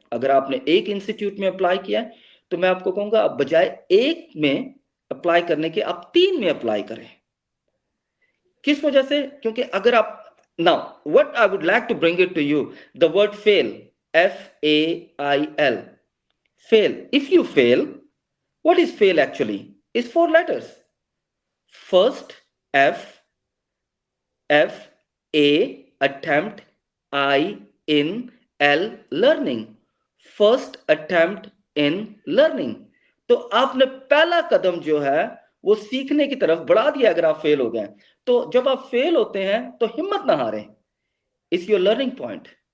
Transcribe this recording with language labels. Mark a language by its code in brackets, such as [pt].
[hi] अगर आपने एक इंस्टीट्यूट में अप्लाई किया है तो मैं आपको कहूंगा आप बजाय एक में अप्लाई करने के आप 3 में अप्लाई करें। किस वजह से? क्योंकि अगर आप [en] Now what I would like to bring it to you, the word fail, FAIL, fail. If you fail, what is fail actually? It's 4 letters. First, F, A, attempt, I, in, L, learning. First attempt in learning. [hi] तो आपने पहला कदम जो है वो सीखने की तरफ बढ़ा दिया अगर आप फेल हो गए। तो जब आप फेल होते हैं तो हिम्मत ना हारें। [en] It's your learning point.